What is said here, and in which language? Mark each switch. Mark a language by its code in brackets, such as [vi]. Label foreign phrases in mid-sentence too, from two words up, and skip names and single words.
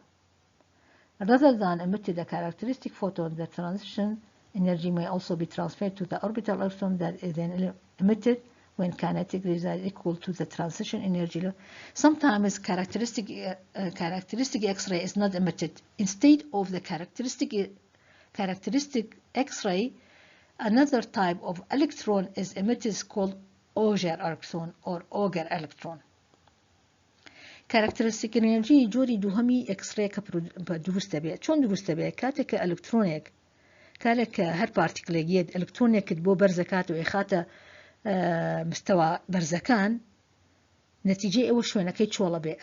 [en] Rather than emitted a characteristic photon, the transition energy may also be transferred to the orbital electron that is then emitted when kinetic result equal to the transition energy. Sometimes characteristic X-ray is not emitted. Instead of the characteristic X-ray, another type of electron is emitted called Auger electron or Auger electron. [ckb] كاركترستيك انرژی جۆری دووهەمی ئەکسڕەیە کە دروست دەبێت. چۆن دروست دەبێت؟ کاتێک کە ئەلکترۆنێک کاتێک کە هەر پارتیکلێک ئەلکترۆنێکت بۆ بەرزەکاتەوە خاتە مستەوا بەرزەکان، نەتیجەی ئەوە شوێنەکەی چۆڵە بێ.